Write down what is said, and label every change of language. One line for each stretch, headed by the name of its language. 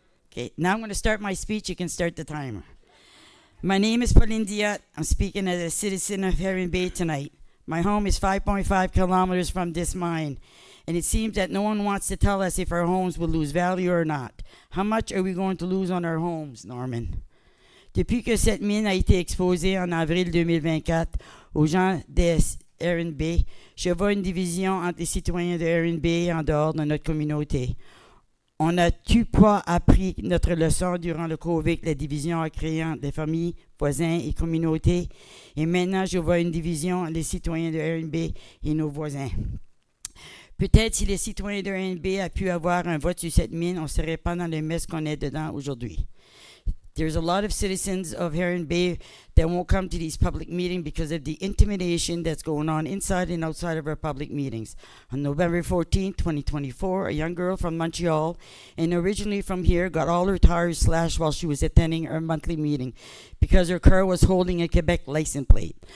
English: Okay, now I'm going to start my speech. You can start the timer. My name is Pauline Diotte. I'm speaking as a citizen of Heron Bay tonight. My home is 5.5 kilometers from this mine, and it seems that no one wants to tell us if our homes will lose value or not. How much are we going to lose on our homes, Norman?
French: Depuis que cette mine a été exposée en avril 2024 aux gens des Heron Bay, je vois une division entre les citoyens de Heron Bay et en dehors de notre communauté. On n'a-tu pas appris notre leçon durant le COVID, la division a créé entre les familles, voisins et communautés? Et maintenant, je vois une division entre les citoyens de RNB et nos voisins. Peut-être si les citoyens de RNB avaient pu avoir un vote sur cette mine, on ne serait pas dans le mess qu'on est dedans aujourd'hui.
English: There's a lot of citizens of Heron Bay that won't come to these public meetings because of the intimidation that's going on inside and outside of our public meetings. On November 14, 2024, a young girl from Montreal and originally from here got all her tires slashed while she was attending her monthly meeting because her car was holding a Quebec license plate.